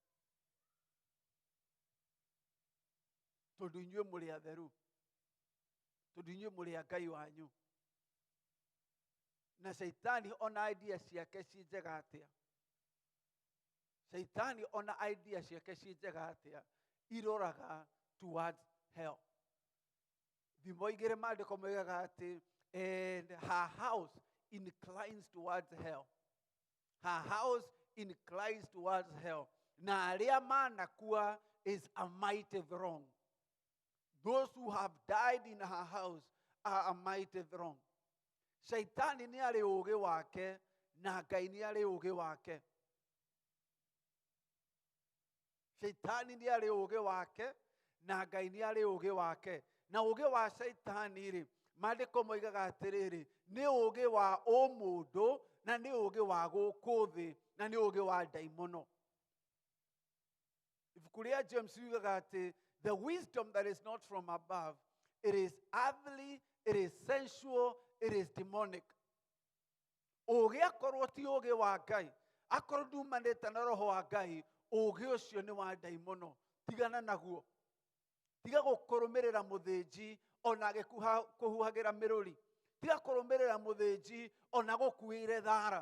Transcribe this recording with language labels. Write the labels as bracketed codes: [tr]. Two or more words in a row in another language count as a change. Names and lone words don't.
[ki] Tondũ inyuĩ mũrĩ atheru, tondũ inyuĩ mũrĩ a Ngai wanyu. Na Shaitani ona idea ciake ci njega atĩa, Shaitani ona idea ciake ci njega atĩa, iroraga [en] towards hell. [ki] Thimo igĩrĩ maandĩko moigaga atĩ, [en] and her house inclines towards hell. Her house inclines towards hell. [ki] Na arĩa manakua [en] is a mighty throng. Those who have died in her house are a mighty throng. [ki] Shaitani nĩ arĩ ũũgĩ wake na Ngai nĩ arĩ ũũgĩ wake. Shaitani nĩ arĩ ũũgĩ wake na Ngai nĩ arĩ ũũgĩ wake. Na ũũgĩ wa Shaitani-rĩ, maandĩko moigaga atĩrĩrĩ, nĩ ũũgĩ wa ũmũndũ na nĩ ũũgĩ wa gũkũ thĩ na nĩ ũũgĩ wa ndaimono. Ibuku rĩa James yugaga atĩ, [en] the wisdom that is not from above, it is earthly, it is sensual, it is demonic. [ki] Ũũgĩ akorwo ti ũũgĩ wa Ngai, akorwo ndumanĩte na roho wa Ngai, ũũgĩ ũcio nĩ wa ndaimono. Tigana naguo. Tiga gũkũrũmĩrĩra mũthĩnji ona agĩkũhuhagĩra mĩrũri. Tiga kũrũmĩrĩra mũthĩnji ona gũkuĩire thara.